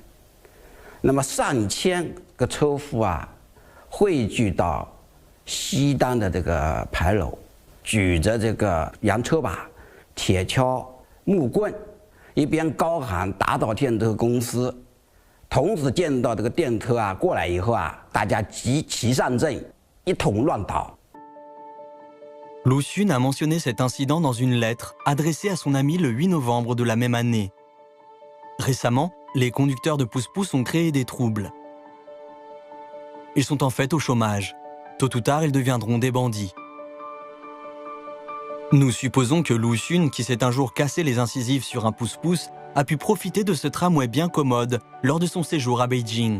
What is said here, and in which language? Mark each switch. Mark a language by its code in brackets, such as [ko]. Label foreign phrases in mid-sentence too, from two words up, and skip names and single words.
[zh] 那么上千个车夫啊，汇聚到西单的这个牌楼，举着这个洋车把、铁锹、木棍，一边高喊打倒电车公司，同时见到这个电车啊过来以后啊，大家齐上阵，一同乱倒。 [fr] Lu Xun a mentionné cet incident dans une lettre adressée à son ami le 8 novembre de la même année. Récemment, les conducteurs de pouce-pouce ont créé des troubles. Ils sont en fait au chômage. Tôt ou tard, ils deviendront des bandits. Nous supposons que Lu Xun, qui s'est un jour cassé les incisives sur un pouce-pouce, a pu profiter de ce tramway bien commode lors de son séjour à Beijing.